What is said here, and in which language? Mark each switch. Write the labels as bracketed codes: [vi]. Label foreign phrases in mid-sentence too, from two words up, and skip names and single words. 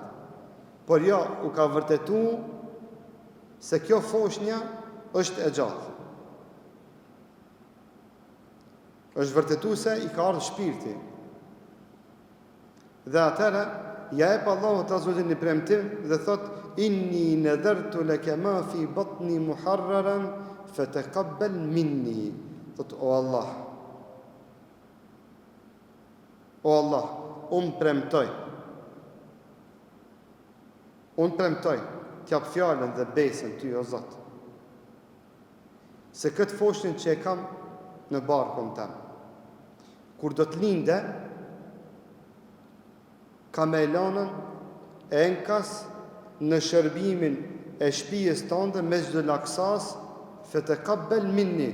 [sq] Por jo, u ka vërtetu se kjo foshnja është e gjallë. Është vërtetu se i ka ardhur shpirti. Dhe atëherë, ja jep Allahu [ar] عز وجل [sq] një premtim dhe thot [ar] إني نذرت لك ما في بطني محررا فتقبل مني. [sq] Thot o Allah, unë premtoj, t'jap fjallën dhe besën ty, o Zot, se këtë foshtin që e kam në barkun tem, kur do t'linde, ka me lanën e enkas në shërbimin e shtëpisë tënde Mesjidul Aksas, [ar] فتقبل مني.